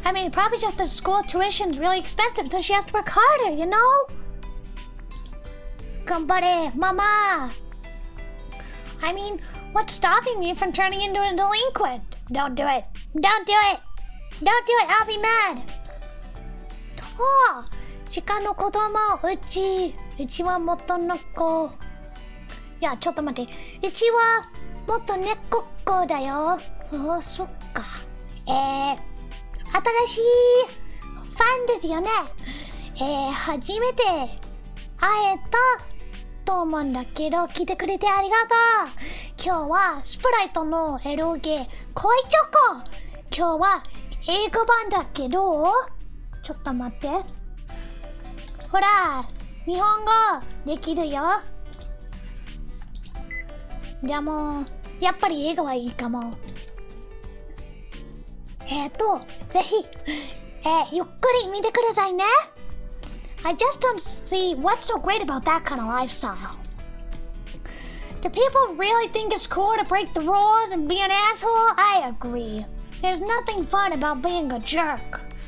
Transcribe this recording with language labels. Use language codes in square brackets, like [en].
[en] Probably just the school tuition's really expensive, so she has to work harder, Ganbare, mama. What's stopping me from turning into a delinquent? Don't do it. I'll be mad. [ja] Oh, 鹿の子供、うちは元の子。いや、ちょっと待って。うちは元猫っ子だよ。そっか。新しいファンですよね。初めて会えたと思うんだけど、来てくれてありがとう。今日はスプライトのエロゲ恋チョコ。今日は英語版だけど、ちょっと待って。ほら、日本語できるよ。じゃあもう、やっぱり英語はいいかも。ぜひ、ゆっくり見てくださいね。 [en] I just don't see what's so great about that kind of lifestyle. Do people really think it's cool to break the rules and be an asshole? I agree. There's nothing fun about being a jerk.